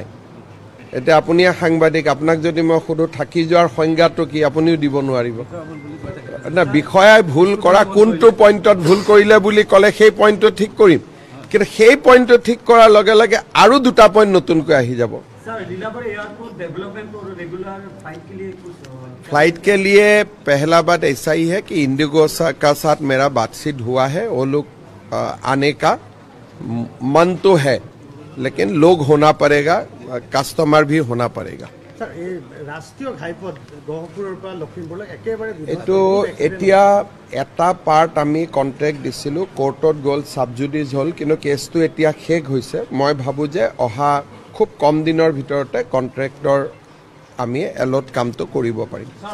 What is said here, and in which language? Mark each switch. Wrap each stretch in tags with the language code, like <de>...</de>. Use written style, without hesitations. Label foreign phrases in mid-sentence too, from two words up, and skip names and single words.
<as>এতিয়া আপুনি সাংবাদিক, আপোনাক যদি মই সোধো থাকি যোৱাৰ সংজ্ঞাটো কি, আপুনিও দিব নোৱাৰিব না। বিষয়াই ভুল কৰা কোনটো পইণ্টত ভুল কৰিলে বুলি ক'লে সেই পইণ্টটো ঠিক কৰিম, কিন্তু সেই পইণ্টটো ঠিক কৰাৰ লগে লগে আৰু দুটা পইণ্ট নতুনকৈ আহি যাব।</as> <hi>फ्लाइट के लिए पहला बात ऐसा ही है कि इंडिगो का साथ मेरा बातचीत हुआ है। वो लोग आने का मन तो है, लेकिन लोग होना पड़ेगा, कस्टमर भी होना पड़ेगा।</hi> <as>ৰাষ্ট্ৰীয় ঘাইপথ गहपुৰৰ পৰা লখিমপুৰলৈ একেবাৰে এইটো এতিয়া এটা পাৰ্ট আমি কন্ট্ৰেক্ট দিছিলোঁ, কোৰ্টত গ'ল, সাবজুডিজ হ'ল, কিন্তু কেছটো এতিয়া শেষ হৈছে। মই ভাবোঁ যে অহা খুব কম দিনৰ ভিতৰতে কন্ট্ৰেক্টৰ আমি এলট কামটো কৰিব পাৰিম।</as>